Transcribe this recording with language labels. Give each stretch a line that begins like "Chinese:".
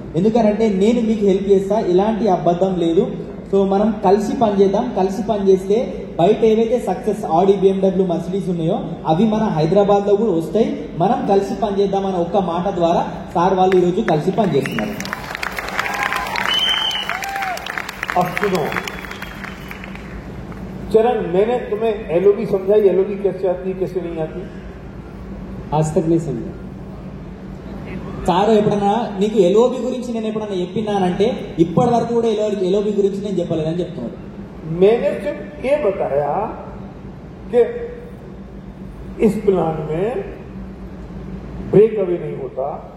Telugu: ఎందుకంటే నేను మీకు హెల్ప్ చేస్తా, ఎలాంటి అబద్ధం లేదు. సో మనం కలిసి పనిచేద్దాం. కలిసి పనిచేస్తే బయట ఏవైతే సక్సెస్ ఆడి, BMW, మర్సిడీస్ ఉన్నాయో అవి మన హైదరాబాద్ లో కూడా వస్తాయి. మనం కలిసి పనిచేద్దాం అనే ఒక్క మాట ద్వారా సార్ వాళ్ళు ఈరోజు కలిసి పనిచేస్తున్నారు.
Hindi: अब सुनो चरण, मैंने तुम्हें एलओबी समझाई, एलओबी कैसे आती है कैसे नहीं आती? आज तक नहीं समझा.
Telugu: సార్ ఎప్పుడన్నా నీకు ఎల్ఓబి గురించి నేను ఎప్పుడన్నా చెప్పినానంటే ఇప్పటి వరకు కూడా ఎల్ఓబి గురించి నేను చెప్పలేదని చెప్తున్నాడు.
Hindi: मैंने सिर्फ ये बताया कि इस प्लान में ब्रेक अवे नहीं होता.